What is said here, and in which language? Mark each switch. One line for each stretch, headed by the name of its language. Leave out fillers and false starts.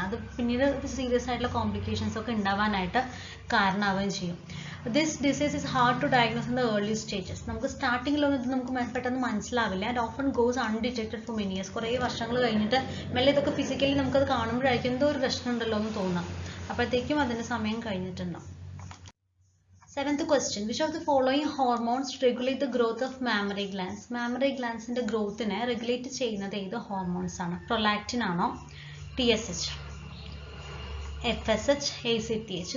Malayalam: അത് പിന്നീട് സീരിയസ് ആയിട്ടുള്ള കോംപ്ലിക്കേഷൻസ് ഒക്കെ ഉണ്ടാവാനായിട്ട് കാരണമാവുകയും ചെയ്യും.
English: This disease is hard to diagnose in the early stages.
Malayalam: നമുക്ക് സ്റ്റാർട്ടിങ്ങിലൊന്നും ഇത് നമുക്ക് പെട്ടെന്ന് മനസ്സിലാവില്ല.
English: And often goes undetected for many years.
Malayalam: കുറേ വർഷങ്ങൾ കഴിഞ്ഞിട്ട് മെല്ലെ ഇതൊക്കെ ഫിസിക്കലി നമുക്കത് കാണുമ്പോഴായിരിക്കും എന്തോ ഒരു പ്രശ്നം ഉണ്ടല്ലോ എന്ന് തോന്നാം. അപ്പോഴത്തേക്കും അതിന് സമയം കഴിഞ്ഞിട്ടുണ്ടാവും.
English: Seventh question, which of the following hormones regulate the growth of mammary glands?
Malayalam: Mammary glands ന്റെ ഗ്രോത്തിനെ റെഗുലേറ്റ് ചെയ്യുന്നത് ഏത് ഹോർമോൺസ് ആണ്? പ്രൊലാക്റ്റിൻ ആണോ, TSH, FSH, ACTH?